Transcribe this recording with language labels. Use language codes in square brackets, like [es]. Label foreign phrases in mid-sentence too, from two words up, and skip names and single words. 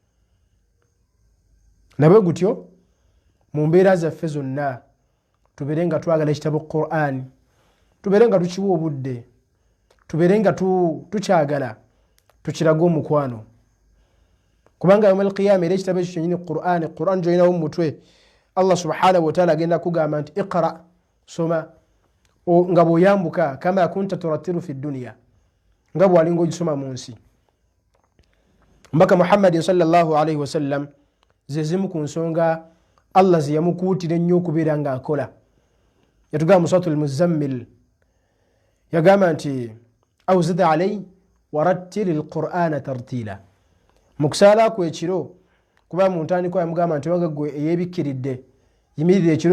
[lg] nabwe gutyo mu mbeera zaffe zonna tubeere nga twagala ekitabo Qur'an tubeere nga tukiwa obudde tubeere nga tukyagala tukiraga omukwano kubanga [ar] يوم القيامة [lg] era ekitabo ekyo kyennyini Qur'an gyolinawo mu mutwe Allah [ar] سبحانه وتعالى [lg] agenda kugamba nti iqra soma nga bw'oyambuka [ar] كما كنت ترتل في الدنيا [lg] nga bw'alinga ogisoma mu nsi mbaka Muhammadin [ar] صلى الله عليه وسلم [lg] ze zimu ku nsonga Allah ze yamukuutira ennyo okubeera ng'akola yatugamba mu suratul Muzammil yagamba nti [ar] أو زد عليه ورتل القرآن ترتيلا [lg] mu kusaala kwe ekiro kuba mu ntandikwa yamugamba nti waga ggwe eyeebikkiridde yimirira ekiro